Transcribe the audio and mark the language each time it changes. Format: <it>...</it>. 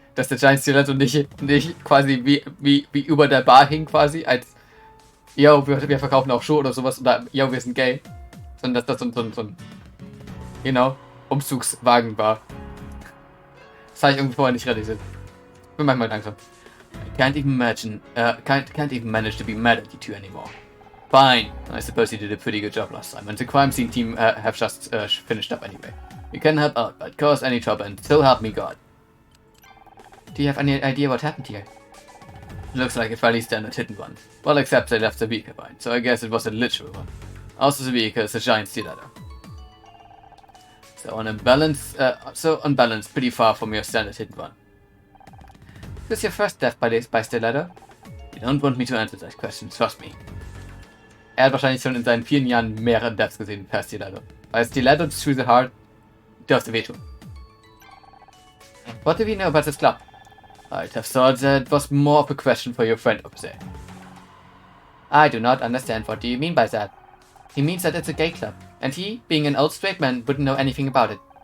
<de>Dass der Giant Stiletto nicht quasi wie über der Bar hing quasi, als yo, wir verkaufen auch Schuhe oder sowas, oder yo, wir sind gay. sondern dass das so ein genau, Umzugswagen war. Das habe ich irgendwie vorher nicht realisiert. Ich bin manchmal langsam.</de> <en>I can't even manage to be mad at you two anymore. Fine. I suppose you did a pretty good job last time, and the crime scene team have just finished up anyway. You can help out, but cause any trouble, and so help me God. Do you have any idea what happened here? Looks like a fairly standard hit and run. Well, except they left the vehicle behind, so I guess it was a literal one. Also, the vehicle is a giant stiletto. So on balance, pretty far from your standard hit and run. This is your first death by stiletto? You don't want me to answer that question, trust me.</en> <de>Er hat wahrscheinlich schon in seinen vielen Jahren mehrere Deaths gesehen per Stiletto. Weil</de> <en>Stiletto through the heart</en> <de>dürfte wehtun.</de> <en>What do we know about this club? I'd have thought that was more of a question for your friend over there. I do not understand what do you mean by that. He means that it's a gay club, and he, being an old straight man, wouldn't know anything about it.</en>